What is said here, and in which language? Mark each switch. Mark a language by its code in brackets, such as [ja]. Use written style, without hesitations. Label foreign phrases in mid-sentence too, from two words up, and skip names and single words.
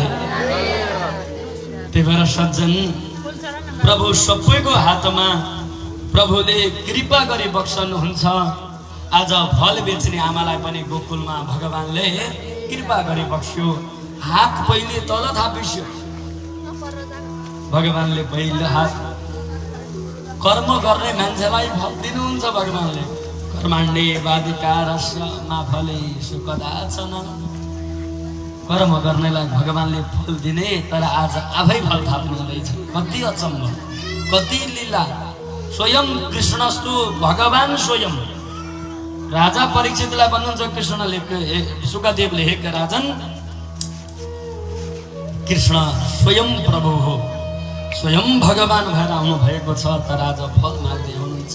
[ne] त्यही भएर सज्जन, प्रभु सबैको हातमा प्रभुले कृपा गरी बक्सनुहुन्छ। आज फल बेच्ने आमालाई पनि गोकुलमा भगवानले कृपा गरी बक्स्यो। हात पहिले तल थापिस्यो, भगवानले पहिले हात। कर्म गर्ने मान्छेलाई फल दिनुहुन्छ भगवानले। [sa] कर्माण्डे वादिकारस्य मा फलेषु कदाचन। [ne] कर्म गर्नेलाई भगवानले फल दिने, तर आज आफै फल थाप्नु हुँदैछ। कति अचम्म, कति लीला। [sa] स्वयं कृष्णस्तु भगवान स्वयं। [ne] राजा परीक्षितलाई भन्नुहुन्छ कृष्णले, सुखदेवले, हे राजन, कृष्ण स्वयं प्रभु हो, स्वयं भगवान भएर आउनु भएको छ, तर आज फल माग्दै हुनुहुन्छ।